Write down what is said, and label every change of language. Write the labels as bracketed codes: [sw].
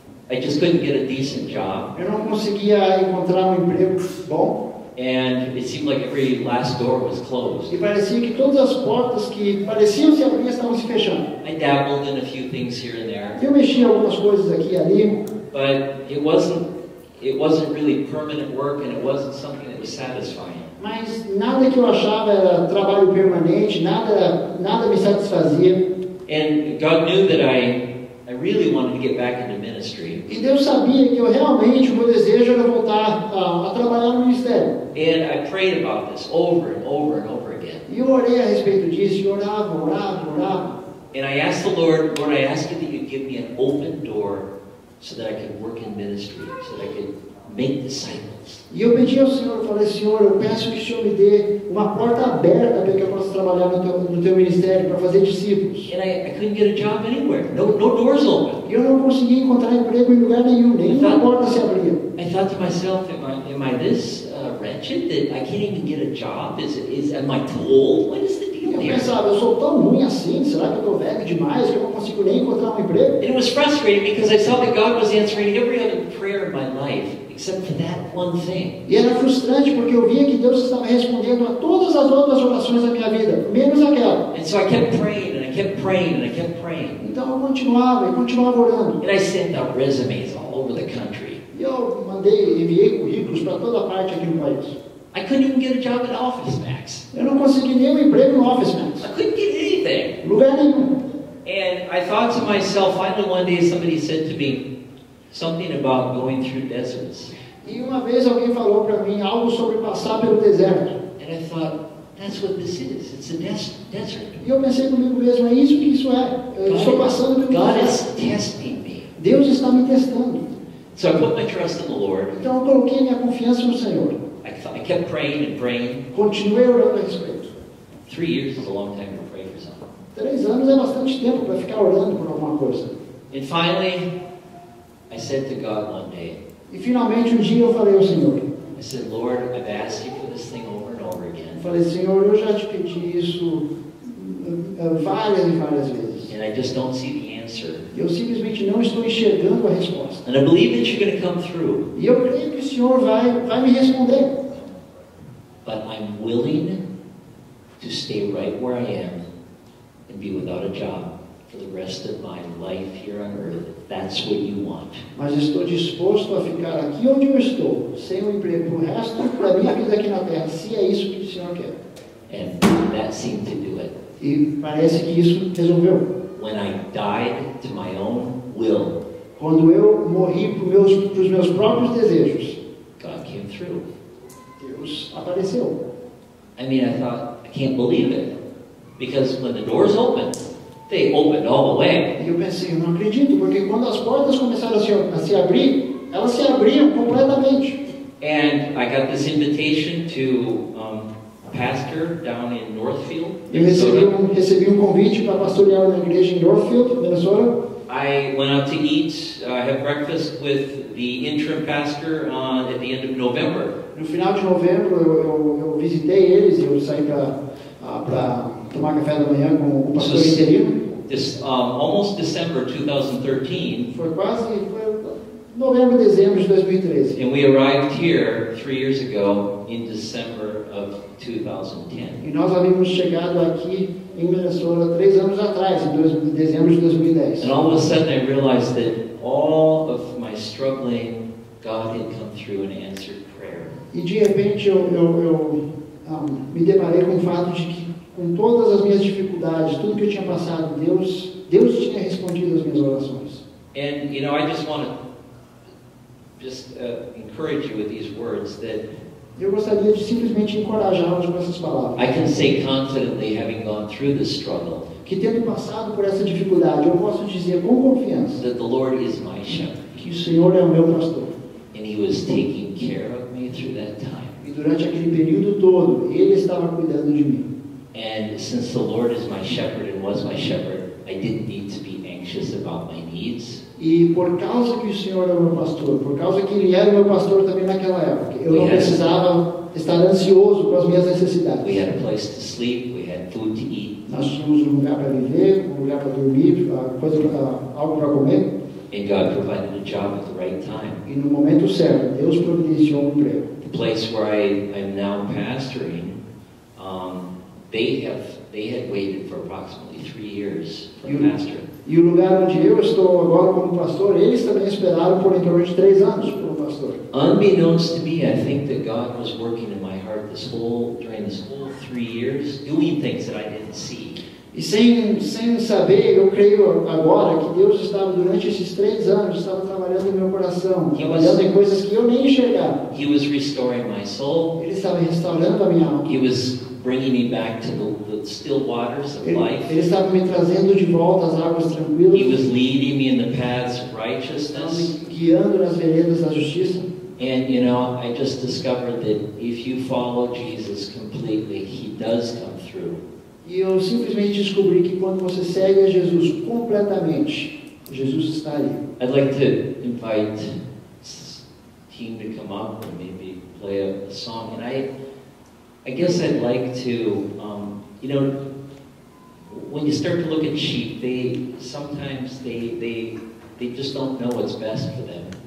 [en] I just couldn't get a decent job. [pt] Eu não conseguia encontrar um emprego bom. [en] And it seemed like every last door was closed. [pt] E parecia que todas as portas que pareciam se abrir estavam se fechando. [en] I dabbled in a few things here and there. [pt] Eu mexia algumas coisas aqui e ali. [en] But it wasn't really permanent work, and it wasn't something that was satisfying. [pt] Mas nada que eu achava era trabalho permanente, nada me satisfazia. [en] And God knew that I really wanted to get back into ministry. [pt] E Deus sabia que eu realmente, o meu desejo era voltar a trabalhar no ministério. [en] And I prayed about this over and over and over again. [pt] E eu orei a respeito disso, e orava. [en] And I asked the Lord, I ask you that you give me an open door so that I could work in ministry, so that I could make disciples. [pt] E eu pedi ao Senhor, eu falei, Senhor, eu peço que o Senhor me dê uma porta aberta para que eu possa trabalhar no teu ministério, para fazer discípulos. [en] And I couldn't get a job anywhere. No doors open. [pt] E eu não conseguia encontrar emprego em lugar nenhum, nenhuma porta se abria. [en] I thought to myself, am I this wretched that I can't even get a job? Am I too old? What is the deal [pt] Eu [en] here? [pt] pensava, eu sou tão ruim assim, será que eu estou velho demais que eu não consigo nem encontrar um emprego? [en] And it was frustrating because I saw that God was answering every other prayer in my life except for that one thing. [pt] E era frustrante porque eu via que Deus estava respondendo a todas as outras orações da minha vida, menos aquela. [en] And so I kept praying and I kept praying and I kept praying. [pt] Então eu continuava orando. [en] And I sent out resumes all over the country. [pt] E eu enviei currículos para toda parte aqui no país. [en] I couldn't even get a job at Office Max. [pt] Eu não consegui nenhum emprego no Office Max. [en] I couldn't get anything. [pt] Lugar nenhum. [en] And I thought to myself, finally one day somebody said to me something about going through deserts. [pt] E uma vez alguém falou para mim algo sobre passar pelo deserto. [en] And I thought, that's what this is. It's a desert. [pt] E eu pensei comigo mesmo, é isso que isso é. Eu estou passando pelo [en] God [pt] deserto. [en] is testing me. [pt] Deus está me testando. [en] So I put my trust in the Lord. [pt] Então eu coloquei minha confiança no Senhor. [en] I kept praying and praying. [pt] Continuei orando a respeito. [en] 3 years is a long time to pray for something. [pt] 3 anos é bastante tempo para ficar orando por alguma coisa. [en] And finally, I said to God one day, [pt] E finalmente um dia eu falei ao Senhor. [en] I said, Lord, I've asked you for this thing over and over again. [pt] Eu falei, Senhor, eu já te pedi isso várias e várias vezes. [en] And I just don't see the answer. [pt] Eu simplesmente não estou enxergando a resposta. [en] And I believe that you're going to come through. [pt] E eu creio que o Senhor vai me responder. [en] But I'm willing to stay right where I am and be without a job for the rest of my life here on earth. That's what you want. [pt] Mas estou disposto a ficar aqui onde eu estou, sem um emprego pro resto da minha vida aqui na terra, se é isso que o Senhor quer. [en] And that seemed to do it. [pt] E parece que isso resolveu. [en] When I died to my own will, [pt] Quando eu morri para os meus próprios desejos, [en] God came through. [pt] Deus apareceu. [en] I mean, I thought, I can't believe it. Because when the doors opened, they opened all the way. [pt] E eu pensei, eu não acredito, porque quando as portas começaram a se abrir, elas se abriam completamente. [en] And I got this invitation to a pastor down in Northfield, [pt] Eu [en] Minnesota. [pt] recebi um convite para pastorear na igreja em Northfield, Minnesota. [en] I went out to eat, have breakfast with the interim pastor at the end of November. [pt] No final de novembro eu visitei eles e eu saí para tomar café da manhã com o pastor interino. [en] This almost December 2013. [pt] Foi novembro, dezembro de 2013. [en] And we arrived here 3 years ago in December of 2010. [pt] E nós havíamos chegado aqui em Minnesota 3 anos atrás, em dezembro de 2010. [en] And all of a sudden I realized that all of my struggling, God had come through and answered prayer. [pt] E de repente eu me deparei com o fato de que, com todas as minhas dificuldades, tudo que eu tinha passado, Deus tinha respondido às minhas orações. [en] And you know, I just want to encourage you with these words that [pt] Eu gostaria de simplesmente encorajá-los com essas palavras. [en] I can say confidently, having gone through this struggle, [pt] Que tendo passado por essa dificuldade, eu posso dizer com confiança [en] that the Lord is my shepherd, [pt] que o Senhor é o meu pastor. [en] and He was taking care of me through that time. [pt] E durante aquele período todo, Ele estava cuidando de mim. [en] And since the Lord is my shepherd and was my shepherd, I didn't need to be anxious about my needs. [pt] E por causa que o Senhor é o meu pastor, por causa que Ele era o meu pastor também naquela época, eu não precisava estar ansioso com as minhas necessidades. [en] We had a place to sleep, we had food to eat, [pt] Nós tínhamos um lugar para viver, um lugar para dormir, algo para comer. [en] and God provided a job at the right time. [pt] E no momento certo, Deus providenciou um emprego. [en] The place where I'm now pastoring, they had waited for approximately 3 years for a pastor. [pt] E o lugar onde eu estou agora como pastor, eles também esperaram por em torno de 3 anos por um pastor. [en] Unbeknownst to me, I think that God was working in my heart during this whole 3 years, doing things that I didn't see. [pt] E sem saber, eu creio agora que Deus estava, durante esses 3 anos, estava trabalhando no meu coração, trabalhando em coisas que eu nem enxergava. [en] He was restoring my soul. [pt] Ele estava restaurando a minha alma. [en] He was bringing me back to the still waters of life. [pt] Ele estava me trazendo de volta às águas tranquilas. [en] He was leading me in the paths of [pt] Estava [en] righteousness. [pt] me guiando nas veredas da justiça. [en] And you know, I just discovered that if you follow Jesus completely, He does come through. [pt] E eu simplesmente descobri que quando você segue a Jesus completamente, Jesus está ali. [en] I'd like to invite team to come up and maybe play a song. And I guess I'd like to, you know, when you start to look at sheep, sometimes they just don't know what's best for them.